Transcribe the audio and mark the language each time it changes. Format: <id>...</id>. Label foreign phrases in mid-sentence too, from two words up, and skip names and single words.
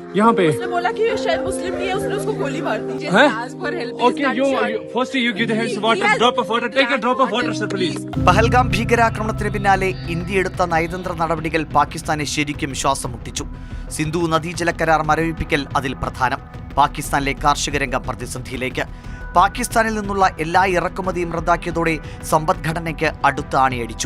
<hi>यहाँ पे उसने बोला कि ये शायद मुस्लिम नहीं है, उसने उसको गोली मार दी.</hi> <en>Okay, firstly you give the hands water, drop of water, take a drop of water, sir, please.</en> <ml>പഹൽഗാം ഭീകരാക്രമണത്തിന് പിന്നാലെ ഇന്ത്യ എടുത്ത നയതന്ത്ര നടപടികൾ പാകിസ്ഥാനെ ശരിക്കും ശ്വാസം മുട്ടിച്ചു. സിന്ധു നദീജല കരാർ മരവിപ്പിക്കൽ അതിൽ പ്രധാനം. പാകിസ്ഥാനിലെ കാർഷിക രംഗം പ്രതിസന്ധിയിലേക്ക്. പാകിസ്ഥാനിൽ നിന്നുള്ള എല്ലാ ഇറക്കുമതിയും റദ്ദാക്കിയതോടെ സമ്പദ്ഘടനയ്ക്ക് അടുത്ത ആണിയടിച്ചു.</ml>